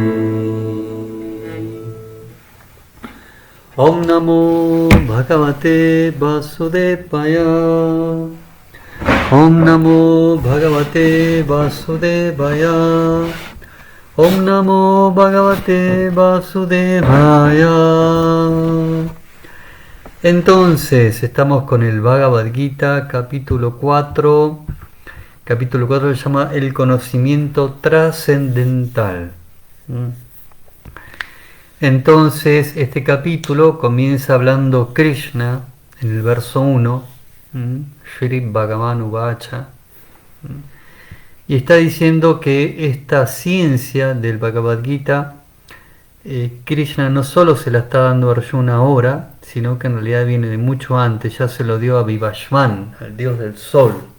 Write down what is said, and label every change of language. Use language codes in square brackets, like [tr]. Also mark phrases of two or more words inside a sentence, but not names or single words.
[sa] Om Namo Bhagavate Vasudevaya, Om Namo Bhagavate Vasudevaya, Om Namo Bhagavate Vasudevaya. [es] Entonces, estamos con el Bhagavad Gita, capítulo 4. Capítulo 4 se llama El conocimiento trascendental. Entonces, este capítulo comienza hablando Krishna en el verso 1, [sa] Shri Bhagavan Uvacha, [es] y está diciendo que esta ciencia del Bhagavad Gita Krishna no solo se la está dando a Arjuna ahora, sino que en realidad viene de mucho antes, ya se lo dio a Vivasvan, al dios del sol.